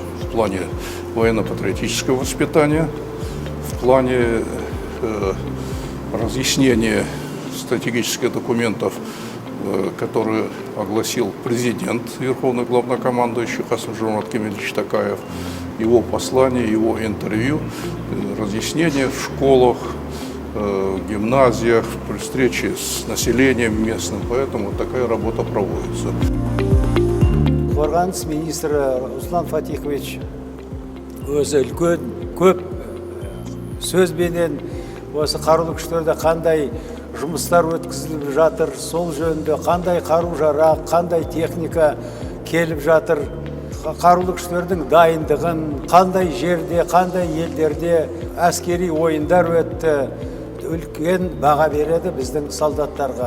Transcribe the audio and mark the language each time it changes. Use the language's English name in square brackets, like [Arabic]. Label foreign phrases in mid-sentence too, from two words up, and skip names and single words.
[Russian] в плане военно-патриотического воспитания, в плане разъяснения стратегических документов, которые огласил президент, верховный главнокомандующий Касым-Жомарт Кемелевич Токаев, его послание, его интервью, разъяснения в школах, гимназиях, при встрече с населением местным, поэтому такая работа проводится. [Kazakh] Қорғаныс министрі Руслан Фатихович өзі үлкен көп сөзбенен осы қарулы күштерде қандай жұмыстар өткізіліп жатыр, сол жөнінде қандай қару-жарақ, қандай техника келіп жатыр, қарулы күштердің дайындығын, қандай жерде, қандай елдерде әскери ойындар өтті, үлкен баға береді біздің солдаттарға.